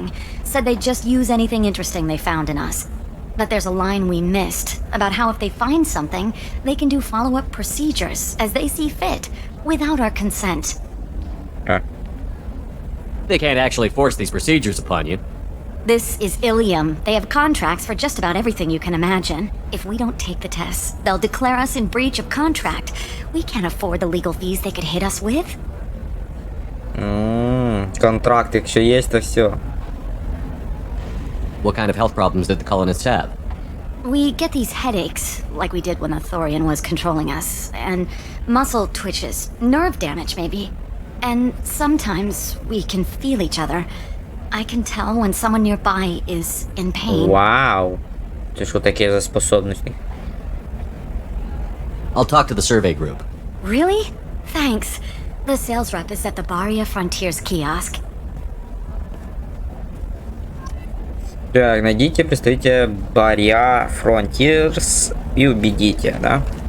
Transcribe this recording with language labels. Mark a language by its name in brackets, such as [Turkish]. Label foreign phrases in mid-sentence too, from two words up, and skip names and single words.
[English] Said they'd just use anything interesting they found in us. But there's a line we missed about how if they find something, they can do follow-up procedures as they see fit, without our consent. They can't actually force these procedures upon you. This is Ilium. They have contracts for just about everything you can imagine. If we don't take the tests, they'll declare us in breach of contract. We can't afford the legal fees they could hit us with. [Ukrainian] Контракт, якщо є, то все. [English] What kind of health problems did the colonists have? We get these headaches, like we did when the Thorian was controlling us, and muscle twitches, nerve damage maybe. And sometimes we can feel each other. I can tell when someone nearby is in pain. [Ukrainian] Вау! Це що таке за способності? [English] I'll talk to the survey group. Really? Thanks. The sales rep is at the Barria Frontiers kiosk. [Russian] Так, найдите представителя Barria Frontiers и убедите, да?